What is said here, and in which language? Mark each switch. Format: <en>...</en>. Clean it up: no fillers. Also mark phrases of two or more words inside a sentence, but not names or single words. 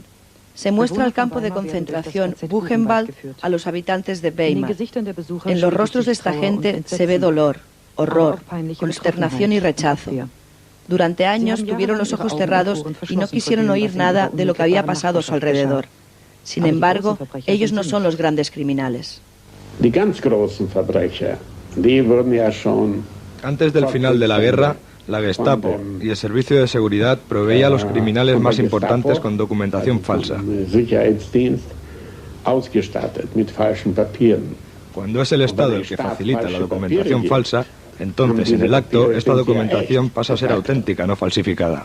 <es>Se muestra el campo de concentración Buchenwald a los habitantes de Weimar. En los rostros de esta gente se ve dolor, horror, consternación y rechazo. Durante años tuvieron los ojos cerrados y no quisieron oír nada de lo que había pasado a su alrededor. Sin embargo, ellos no son los grandes criminales.</es> <de>Die ganz großen Verbrecher, die wurden ja schon</de> <es>Antes del final de la guerra, la Gestapo y el Servicio de Seguridad proveía a los criminales más importantes con documentación falsa. Cuando es el Estado el que facilita la documentación falsa, entonces en el acto esta documentación pasa a ser auténtica, no falsificada.</es>